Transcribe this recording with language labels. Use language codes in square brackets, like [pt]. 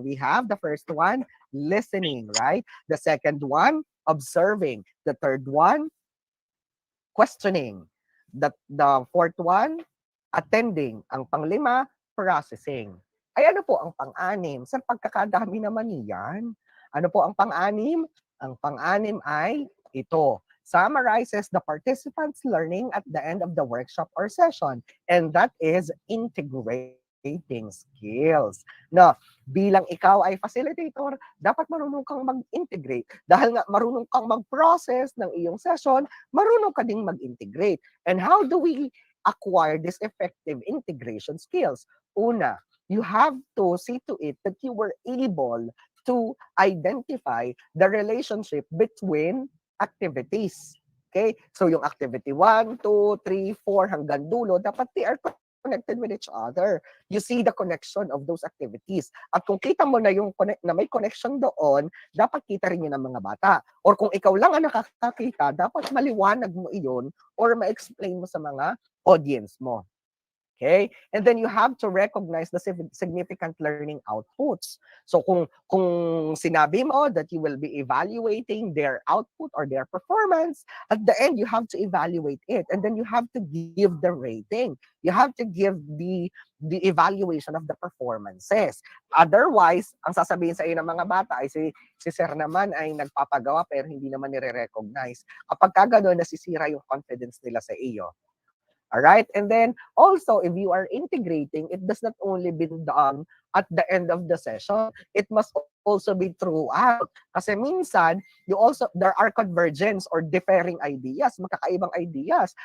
[en] We have the first one, listening, right? The second one, observing. The third one, questioning. The fourth one, attending. [tl] Ang panglima, processing. Ay ano po ang pang-anim? Sa pagkakadami naman niyan. Ano po ang pang-anim? Ang pang-anim ay ito. [en] Summarizes the participants' learning at the end of the workshop or session. And that is integrating skills. [tl] Na bilang ikaw ay facilitator, dapat marunong kang mag-integrate. Dahil nga marunong kang mag-process ng iyong session, marunong ka ding mag-integrate. [en] And how do we acquire this effective integration skills? [tl] Una, [en] you have to see to it that you were able to identify the relationship between activities. Okay? So yung activity 1, 2, 3, 4 [tl] hanggang dulo, dapat [en] they are connected with each other. You see the connection of those activities. [tl] At kung kita mo na yung na may connection doon, dapat kita rin yun ng mga bata. Or kung ikaw lang ang nakakakita, dapat maliwanag mo iyon or ma-explain mo sa mga audience mo. [en] Okay? And then you have to recognize the significant learning outputs. So [tl] kung sinabi mo [en] that you will be evaluating their output or their performance, at the end you have to evaluate it and then you have to give the rating. You have to give the evaluation of the performances. [tl] Otherwise, ang sasabihin sa iyo ng mga bata ay si sir naman ay nagpapagawa pero hindi naman nire-recognize. Kapag kagano'n, nasisira yung confidence nila sa iyo. Alright? [en] And then, also, if you are integrating, it does not only be done at the end of the session, it must also be throughout. [tl] Kasi minsan, [en] there are convergence or differing ideas, [tl] magkakaibang ideas.